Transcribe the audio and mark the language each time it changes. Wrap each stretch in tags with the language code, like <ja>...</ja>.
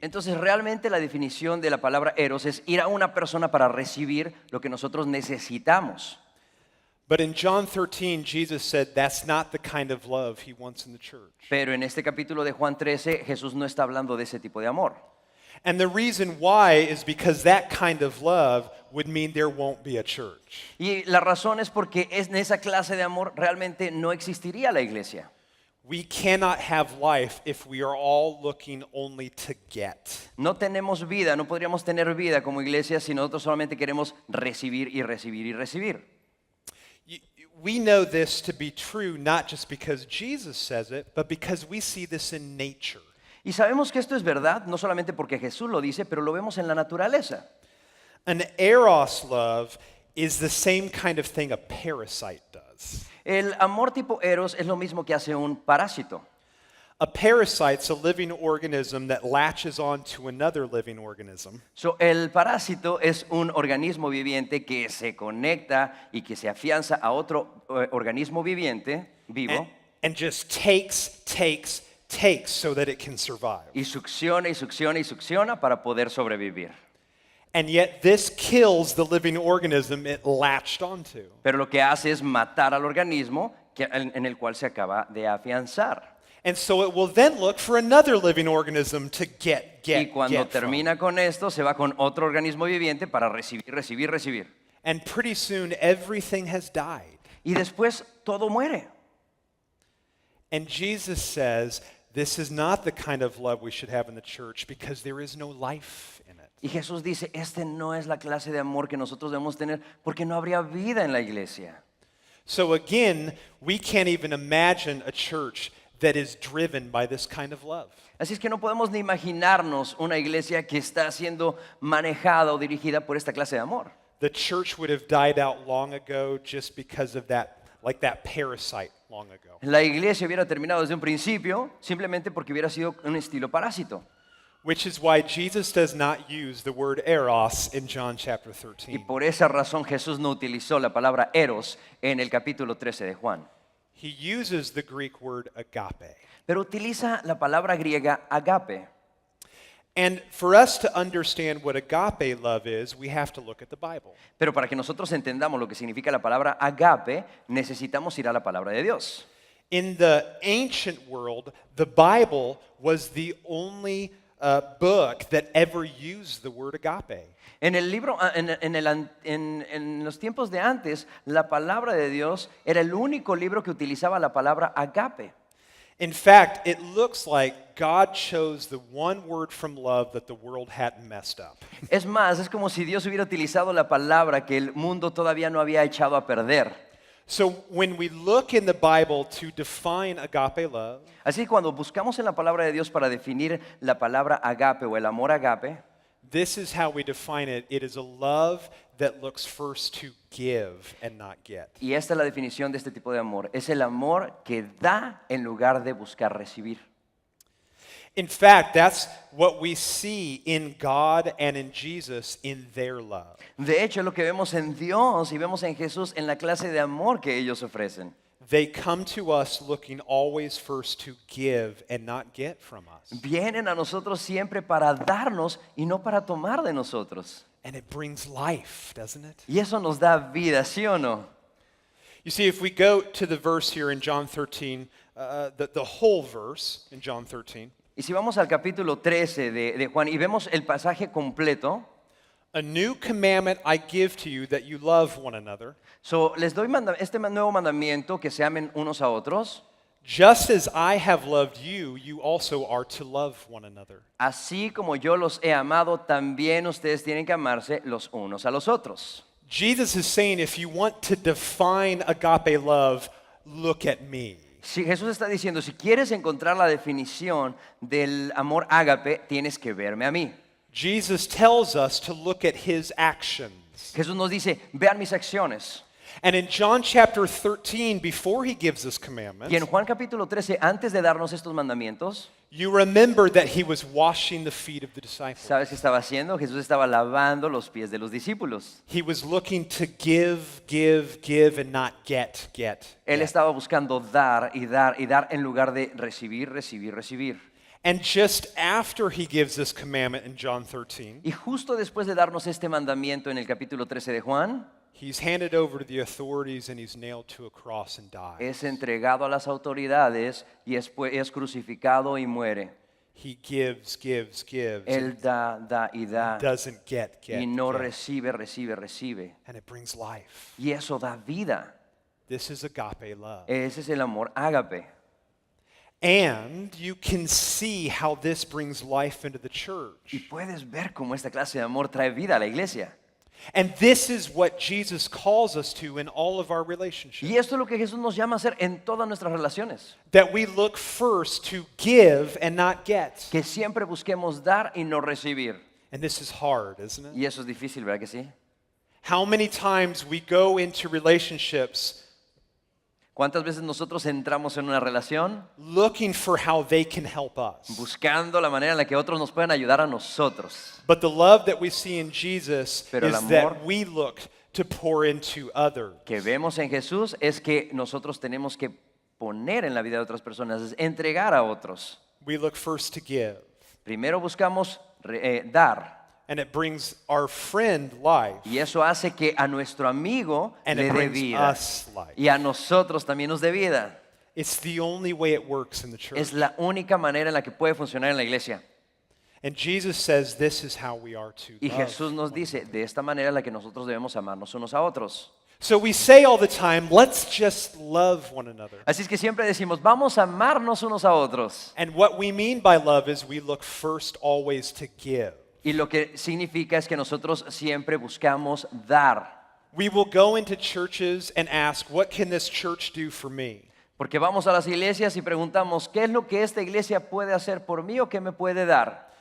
<es>Entonces realmente la definición de la palabra eros es ir a una persona para recibir lo que nosotros necesitamos.</es> <en>But in John 13, Jesus said that's not the kind of love he wants in the church.</en> <es>Pero en este capítulo de Juan 13 Jesús no está hablando de ese tipo de amor.</es> <en>And the reason why is because that kind of love would mean there won't be a church.</en> <es>Y la razón es porque en esa clase de amor realmente no existiría la iglesia.</es> <en>We cannot have life if we are all looking only to get.</en> <es>No tenemos vida, no podríamos tener vida como iglesia si nosotros solamente queremos recibir y recibir y recibir.</es> <en>We know this to be true not just because Jesus says it, but because we see this in nature.</en> <es>Y sabemos que esto es verdad, no solamente porque Jesús lo dice, pero lo vemos en la naturaleza.</es> <en>An eros love is the same kind of thing a parasite does.</en> <es>El amor tipo eros es lo mismo que hace un parásito.</es> <en>A parasite's a living organism that latches on to another living organism.</en> <es>El parásito es un organismo viviente que se conecta y que se afianza a otro organismo viviente, vivo,</es> <en>And just takes so that it can survive.</en> <es>y succiona y succiona y succiona para poder sobrevivir.</es> <en>And yet this kills the living organism it latched onto.</en> <es>Pero lo que hace es matar al organismo en el cual se acaba de afianzar.</es> <en>And so it will then look for another living organism to get</en> <es>Y cuando</es> <en>from.</en> <es>termina con esto, se va con otro organismo viviente para recibir.</es> <en>And pretty soon everything has died.</en> <es>Y después todo muere.</es> <en>And Jesus says, this is not the kind of love we should have in the church because there is no life in it.</en> <es>Y Jesús dice, no es la clase de amor que nosotros debemos tener porque no habría vida en la iglesia.</es> <en>So again, we can't even imagine a church that is driven by this kind of love.</en> <es>Así es que no podemos ni imaginarnos una iglesia que está siendo manejada o dirigida por esta clase de amor.</es> <en>The church would have died out long ago just because of that, like that parasite long ago.</en> <es>La iglesia hubiera terminado desde un principio simplemente porque hubiera sido un estilo parásito.</es> <en>Which is why Jesus does not use the word eros in John chapter</en> <es>Y</es> <en>13.</en> <es>por esa razón Jesús no utilizó la palabra eros en el capítulo 13 de Juan.</es> <en>He uses the Greek word agape.</en> <es>Pero utiliza la palabra griega agape.</es> <en>And for us to understand what agape love is, we have to look at the Bible.</en> <es>Pero para que nosotros entendamos lo que significa la palabra agape, necesitamos ir a la palabra de Dios.</es> <en>In the ancient world, the Bible was the only book that ever used the word agape.</en> <es>En el libro, en los tiempos de antes, la palabra de Dios era el único libro que utilizaba la palabra agape.</es> <en>In fact, it looks like God chose the one word from love that the world hadn't messed up.</en> <es>Es más, es como si Dios hubiera utilizado la palabra que el mundo todavía no había echado a perder.</es> <en>So when we look in the Bible to define agape love,</en> <es>Así que cuando buscamos en la palabra de Dios para definir la palabra agape o el amor agape,</es> <en>this is how we define it. It is a love that looks first to give and not get.</en> <es>y esta es la definición de este tipo de amor, es el amor que da en lugar de buscar recibir.</es> <en>In fact, that's what we see in God and in Jesus in their love.</en> <es>De hecho, es lo que vemos en Dios y vemos en Jesús en la clase de amor que ellos ofrecen.</es> <en>They come to us looking always first to give and not get from us.</en> <es>Vienen a nosotros siempre para darnos y no para tomar de nosotros.</es> <en>And it brings life, doesn't it?</en> <es>Y eso nos da vida, ¿sí o no?</es> <en>You see, if we go to the verse here in John 13, the whole verse in John 13,</en> <es>Y si vamos al capítulo 13 de Juan y vemos el pasaje completo,</es> <en>a new commandment I give to you, that you love one another.</en> <es>les doy este nuevo mandamiento, que se amen unos a otros,</es> <en>Just as I have loved you, you also are to love one another.</en> <es>así como yo los he amado, también ustedes tienen que amarse los unos a los otros.</es> <en>Jesus is saying, if you want to define agape love, look at me.</en> <es>Si Jesús está diciendo, si quieres encontrar la definición del amor ágape, tienes que verme a mí.</es> <en>Jesus tells us to look at his actions.</en> <es>Jesús nos dice, vean mis acciones.</es> <en>And in John chapter 13, before he gives us commandments,</en> <es>Y en Juan capítulo 13, antes de darnos estos mandamientos,</es> <en>you remember that he was washing the feet of the disciples.</en> <es>¿sabes qué estaba haciendo? Jesús estaba lavando los pies de los discípulos.</es> <en>He was looking to give, and not get.</en> <es>Él estaba buscando dar y dar y dar en lugar de recibir, recibir, recibir.</es> <en>And just after he gives this commandment in John 13,</en> <es>Y justo después de darnos este mandamiento en el capítulo 13 de Juan,</es> <en>he's handed over to the authorities and he's nailed to a cross and dies.</en> <es>es entregado a las autoridades y es crucificado y muere.</es> <en>He gives,</en> <es>Él da y da</es> <en>doesn't get.</en> <es>y no recibe, recibe, recibe.</es> <en>And it brings life.</en> <es>Y eso da vida.</es> <en>This is agape love.</en> <es>Ese es el amor ágape.</es> <en>And you can see how this brings life into the</en> <es>Y</es> <en>church.</en> <es>puedes ver cómo esta clase de amor trae vida a la iglesia.</es> <en>And this is what Jesus calls us to in all of our relationships.</en> <es>Y esto es lo que Jesús nos llama a hacer en todas nuestras relaciones.</es> <en>That we look first to give and not get.</en> <es>Que siempre busquemos dar y no recibir.</es> <en>And this is hard, isn't it?</en> <es>Y eso es difícil, ¿verdad que sí?</es> <en>How many times we go into relationships</en> <es>¿Cuántas veces nosotros entramos en una relación</es> <en>looking for how they can help us?</en> <es>buscando la manera en la que otros nos pueden ayudar a nosotros?</es> <en>But the love that we see in Jesus</en> <es>Pero el</es> <en>is</en> <es>amor</es> <en>that we look to pour into others.</en> <es>Que vemos en Jesús es que nosotros tenemos que poner en la vida de otras personas, es entregar a otros.</es> <en>We look first to give.</en> <es>Primero buscamos dar.</es> <en>And it brings our friend life.</en> <es>Y eso hace que a nuestro amigo</es> <en>And</en> <es>le</es> <en>it</en> <es>dé</es> <en>brings</en> <es>vida.</es> <en>us life.</en> <es>Y a nosotros también nos dé vida.</es> <en>It's the only way it works in the church.</en> <es>Es la única manera en la que puede funcionar en la iglesia.</es> <en>And Jesus says this is how we are to</en> <es>Y</es> <en>love.</en> <es>Jesús nos dice, de esta manera en la que nosotros debemos amarnos unos a otros.</es> <en>So we say all the time, let's just love one another.</en> <es>Así es que siempre decimos, vamos a amarnos unos a otros.</es> <en>And what we mean by love is we look first always to give.</en> <es>Y lo que significa es que nosotros siempre buscamos dar.</es> <en>We will go into churches and ask, what can this church do for me?</en> <es>Porque vamos a las iglesias y preguntamos, ¿qué es lo que esta iglesia puede hacer por mí o qué me puede dar?</es>